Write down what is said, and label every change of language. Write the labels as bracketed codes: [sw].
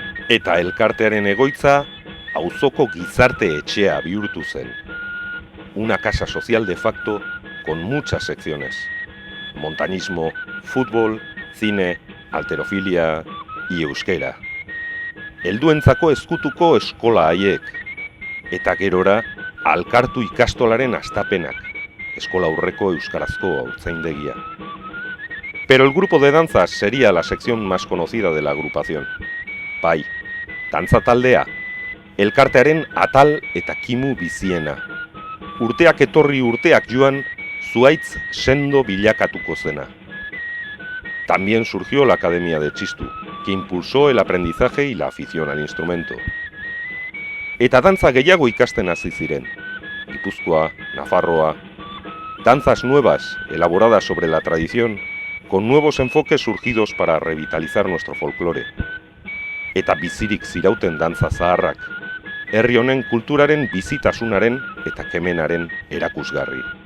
[eu] Eta elkartearen egoitza auzoko gizarte etxea bihurtu zen. [es] Una casa social de facto con muchas secciones. Montañismo, fútbol, cine, halterofilia y euskera. [eu] Helduentzako ezkutuko eskola haiek. Eta gerora, alkartu ikastolaren astapenak. Eskola aurreko euskarazko haurtzaindegia. [es] Pero el grupo de danzas sería la sección más conocida de la agrupación. [eu] Bai, dantza taldea, elkartearen atal eta kimu biziena. Urteak etorri urteak joan, zuhaitz sendo bilakatuko zena. [es] También surgió la Academia de Txistu, que impulsó el aprendizaje y la afición al instrumento. [eu] Eta dantza gehiago ikasten hasi ziren. Gipuzkoa, Nafarroa. [es] Danzas nuevas, elaboradas sobre la tradición, con nuevos enfoques surgidos para revitalizar nuestro folclore. [eu] Eta bizirik zirauten dantza zaharrak, herri honen kulturaren bizitasunaren eta kemenaren erakusgarri.